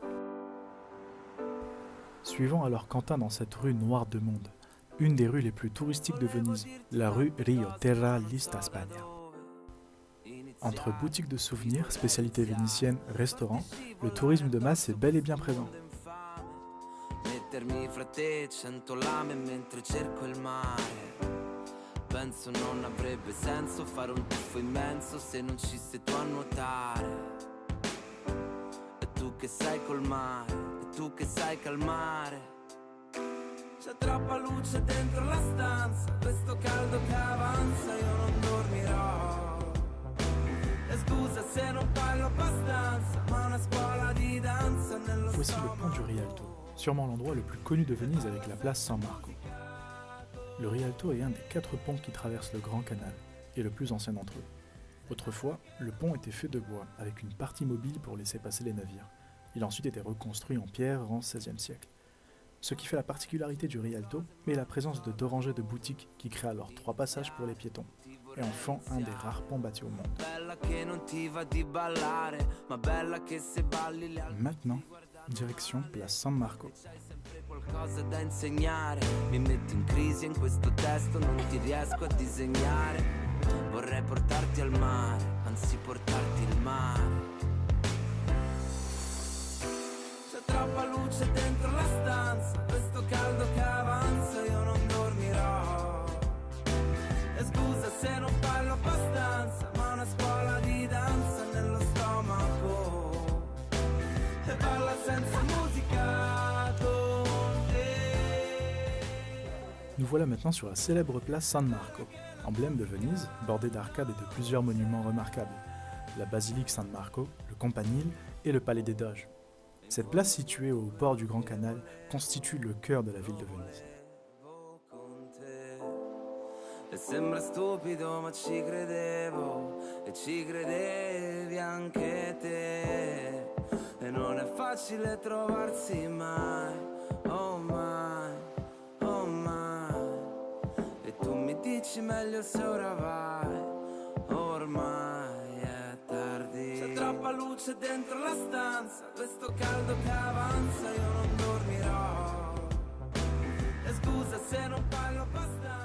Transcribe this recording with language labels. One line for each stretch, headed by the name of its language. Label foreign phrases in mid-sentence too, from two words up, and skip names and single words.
French: Suivons alors Quentin dans cette rue noire de monde, une des rues les plus touristiques de Venise, la rue Rio Terra Lista Spagna. Entre boutiques de souvenirs, spécialités vénitiennes, restaurants, le tourisme de masse est bel et bien présent.
Italian: mettermi fra te 100 lame mentre cerco il mare. Penso non avrebbe senso fare un tuffo immenso se non ci sei tu a nuotare. E tu che sai col mare, e tu che sai calmare. C'è troppa luce dentro la stanza, questo caldo che avanza, io non dormirò. E scusa se non parlo abbastanza, ma una scuola di danza nello
French: Voici le pont du Rialto, sûrement l'endroit le plus connu de Venise avec la place San Marco. Le Rialto est un des 4 ponts qui traversent le Grand Canal, et le plus ancien d'entre eux. Autrefois, le pont était fait de bois, avec une partie mobile pour laisser passer les navires. Il a ensuite été reconstruit en pierre en XVIe siècle. Ce qui fait la particularité du Rialto est la présence de 2 rangées de boutiques qui créent alors 3 passages pour les piétons, et en font un des rares ponts bâtis au monde. Maintenant, direction place San Marco.
Italian: Qualcosa da insegnare, mi metto in crisi in questo testo, non ti riesco a disegnare. Vorrei portarti al mare, anzi portarti il mare. C'è troppa luce dentro la stanza, questo caldo che avanza, io non dormirò. E scusa se non parlo abbastanza, ma una scuola di danza nello stomaco. E balla senza musica con te.
French: Nous voilà maintenant sur la célèbre place San Marco, emblème de Venise, bordée d'arcades et de plusieurs monuments remarquables. La basilique San Marco, le campanile et le palais des Doges. Cette place située au bord du Grand Canal constitue le cœur de la ville de Venise.
Italian: E sembra stupido ma ci credevo, e ci credevi anche te. E non è facile trovarsi mai, oh mai, oh mai. E tu mi dici meglio se ora vai, ormai è tardi. C'è troppa luce dentro la stanza, questo caldo che avanza, io non dormirò. E scusa se non parlo abbastanza.